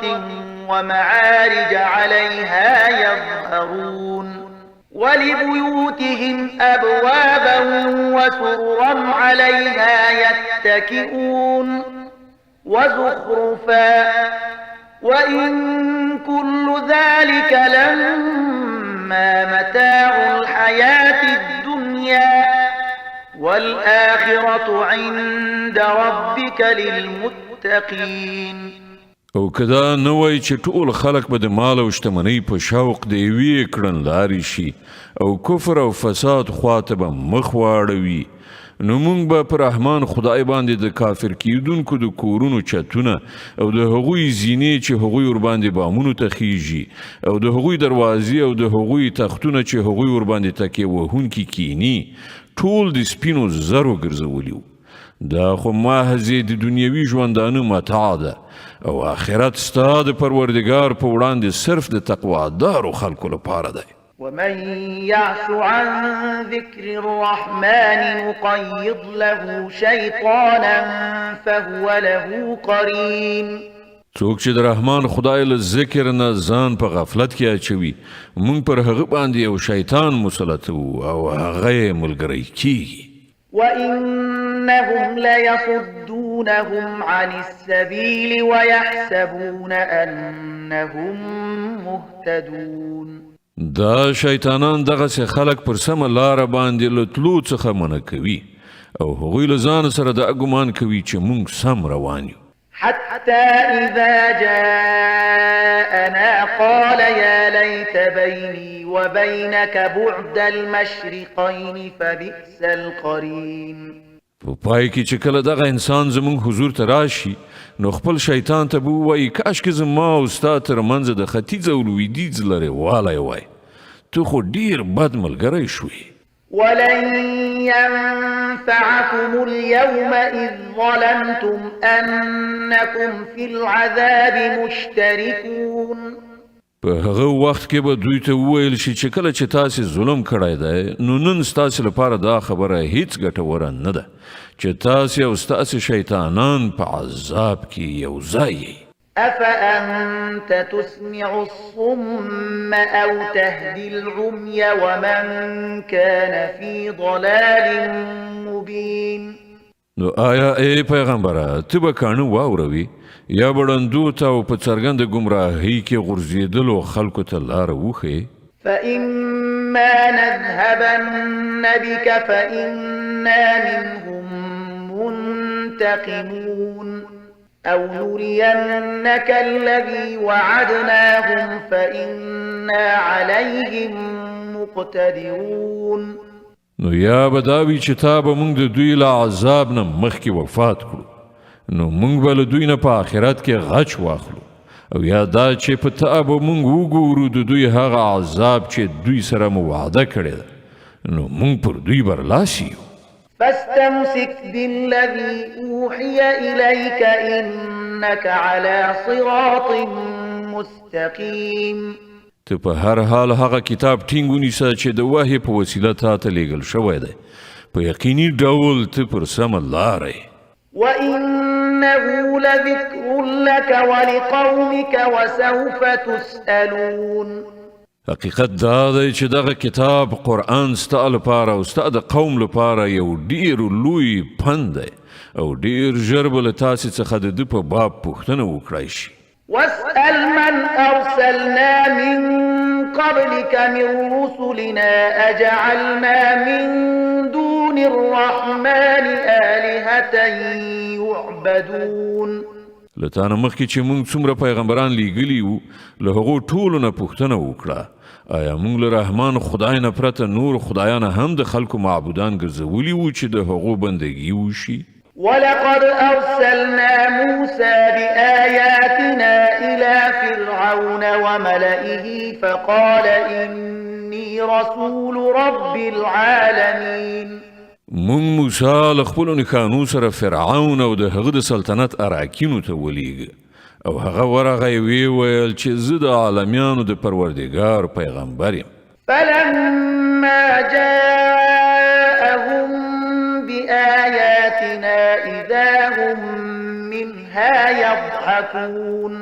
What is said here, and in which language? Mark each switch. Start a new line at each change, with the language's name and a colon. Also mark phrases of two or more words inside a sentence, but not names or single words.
Arabic: ومعارج عليها يظهرون ولبيوتهم أبوابا وسررا عليها يتكئون وزخرفا وإن كل ذلك لما متاع الحياة الدنيا والآخرة عند ربك للمتقين.
Pashto: او کدا نوای چې ټول خلق به د مال او شتمنۍ په شوق د یوې کړنلارې شي او کفر او فساد خواته به مخ واړوي نو مونږ به پر رحمان خدای باندې د کافر کیدونکو د کورونو چتونه او د هغوی زینې چې هغوی ور باندې بامونو ته خیږي او د هغوی دروازې او د هغوی تختونه چې هغوی ور باندې تکیه وهونکي کینی ټول د سپینو زرو ګرځولیو. دا خو محضې د دنیوي ژوندانه متاع ده او آخرت ستا د پروردګار په وړاندې صرف د تقوادارو خلکو لپاره دی.
Arabic: ومن يعش عن ذكر الرحمن نقيض له شيطانا فهو له قرين.
Pashto: څوک چې د رحمان خدای له ذکر نه ځان په غفلت کې اچوي مونږ پر هغه باندې یو شیطان مسلط او هغه یې ملګری کیږي.
Arabic: وإنهم ليصدونهم عن السبيل ويحسبون أنهم مهتدون.
Pashto: دا شیطانان دغه خلک پر سمه لاره باندې له تلو څخه منع کوي او هغوی له ځان سره دا ګمان کوي چې مونږ سم روان یو.
Arabic: حتى إذا جاءنا قال يا ليت بيني وبينك بعد المشرقين فبئس القرين.
Pashto: په پای کې چې کله دغه انسان زمونږ حضور ته راشي نو خپل شیطان ته به ووایي کاشکې زما او ستا تر منځه د ختیځ او لویدیځ لرې والی وای ته خو ډیر بد ملګری شوې.
Arabic: ولن ينفعكم اليوم إذ ظلمتم أنكم في العذاب مشتركون.
Pashto: په هغه وخت کې به دوی ته وویل شي چې کله چې تاسې ظلم کړی دی نو نن ستاسې لپاره دا خبره هیڅ ګټوره نه ده چې تاسې او ستاسې شیطانان په عذاب کې یو ځای یئ.
Arabic: أفأنت تسمع الصم أو تهدي العمي ومن كان في ضلال مبين.
Pashto: نو آیا ای پیغمبره ته به کاڼه واوروي یا به ړندو ته او په څرګنده ګمراهۍ کې غورځېدلو خلکو ته لاره وښیې؟
Arabic: فإما نذهبن بك فإنا منهم منتقمون أو نرينك الذي وعدناهم فإنا عليهم مقتدرون.
Pashto: نو یا به دا وي چې تا به موږ د دوی له عذاب نه مخکې وفات کړو نو موږ به له دوی نه په آخرت کې غچ واخلو او یا دا چې په تا به موږ وګورو د دوی هغه عذاب چې دوی سره مو وعده کړې ده نو موږ پر دوی برلاسی یو.
Arabic: فاستمسك بالذي أوحي إليك إنك على صراط مستقيم.
Pashto: ته په هر حال هغه کتاب ټینګ ونیسه چې د وحی په وسیله تا ته لیږل شوی دی په یقیني ډول ته پر سمه لاره یې.
Arabic: وإنه لذكر لك ولقومك وسوف تسألون.
Pashto: حقیقت دا دی چې دغه کتاب قرآن ستا لپاره او ستا د قوم لپاره یو ډیر لوی پند دی او ډیر ژر به له تاسې څخه د ده په باب پوښتنه وکړی شي.
Arabic: واسأل من أرسلنا من قبلك من رسلنا أجعلنا من دون الرحمن آلهة يعبدون.
Pashto: له تا نه مخکې چې موږ څومره پیغمبران لیږلي وو له هغو ټولو نه پوښتنه وکړه آیا موږ له رحمان خدای نه پرته نور خدایان هم د خلکو معبودان ګرځولي وو چې د هغو بندګي وشي؟
Arabic: ولقد أرسلنا موسى بآياتنا إلى فرعون وملئه فقال إني رسول رب العالمين.
Pashto: مونږ موسی له خپلو نښانو سره فرعون او د هغه د سلطنت اراکینو ته ولیږه او هغه ورغی ویې ویل چې زه د عالمیانو د پروردګار پیغمبر یم.
Arabic: فلما جاءهم بآياتنا إذا هم منها يضحكون.